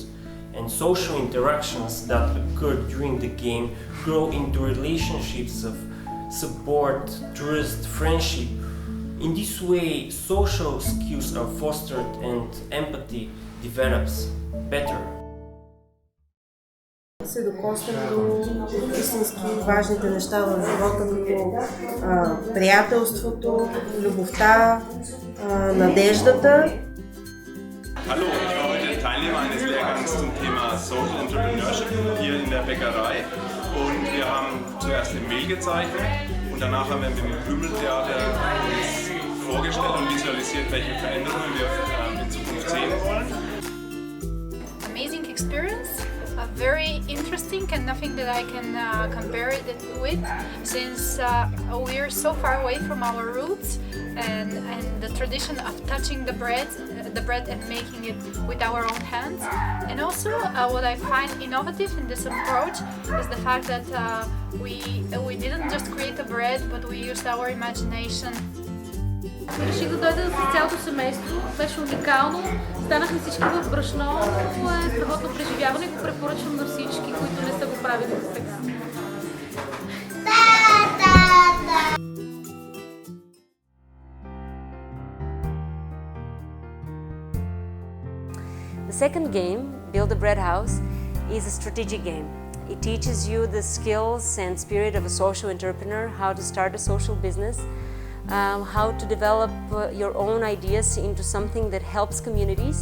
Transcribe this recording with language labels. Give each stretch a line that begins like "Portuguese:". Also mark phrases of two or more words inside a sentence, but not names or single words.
English: And social interactions that occur during the game grow into relationships of support, trust, friendship. In this way, social skills are fostered and empathy develops better.
Bulgarian: Се докоснем до истински важните неща в живота, като приятелството, любовта, надеждата.
German: Hallo, ich war heute Teilnehmer eines Lehrgangs zum Thema
English: Social Entrepreneurship
German: hier in der Bäckerei, und wir haben zuerst im Mehl gezeichnet und danach haben wir mit dem Krümeltheater uns vorgestellt und visualisiert, welche Veränderungen wir in Zukunft sehen wollen.
English: Amazing experience. Very interesting, and nothing that I can compare it with, since we're so far away from our roots and the tradition of touching the bread and making it with our own hands. And also what I find innovative in this approach is the fact that we didn't just create a bread, but we used our imagination.
Bulgarian: Реших да дойда с цялото семейство, беше уникално, станахме всички в брашно, страхотно преживяване и го препоръчвам на всички, които не са го правили до сега.
English: The second game, Build a Bread House, is a strategic game. It teaches you the skills and spirit of a social entrepreneur, how to start a social business, how to develop your own ideas into something that helps communities.